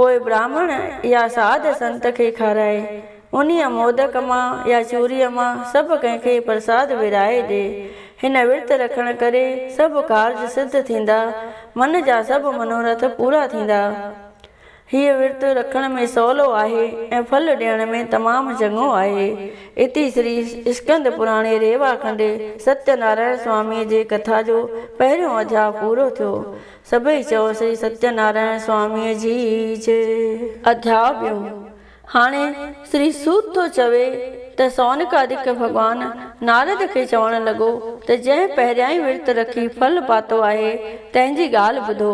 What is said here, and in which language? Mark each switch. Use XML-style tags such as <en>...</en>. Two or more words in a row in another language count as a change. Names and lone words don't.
<sd>पोइ ब्राह्मण या साध संत खे खाराए। उन्हीअ मोदक मां या चूरीअ मां सभु कंहिंखे प्रसाद विराए ॾे। हिन विर्त रखण करे सभु कार्य सिद्ध थींदा, मन जा सभु मनोरथ पूरा थींदा। हीअ विर्त रखण में सवलो आहे ऐं फल ॾियण में तमामु चङो आहे।</sd> <sa>इति श्री स्कंद पुराणे रेवाखंड</sa> <sd>सत्यनारायण स्वामीअ जे कथा जो पहिरियों अध्याय पूरो थियो। सभई चओ श्री सत्यनारायण स्वामीअ जी जय। अध्याय ॿियों। हाणे श्री सूत थो चवे त सौनकादिक भगवान नारद खे चवण लॻो त जंहिं पहिरियां ई विर्त रखी फल पातो आहे तंहिंजी ॻाल्हि ॿुधो।</sd>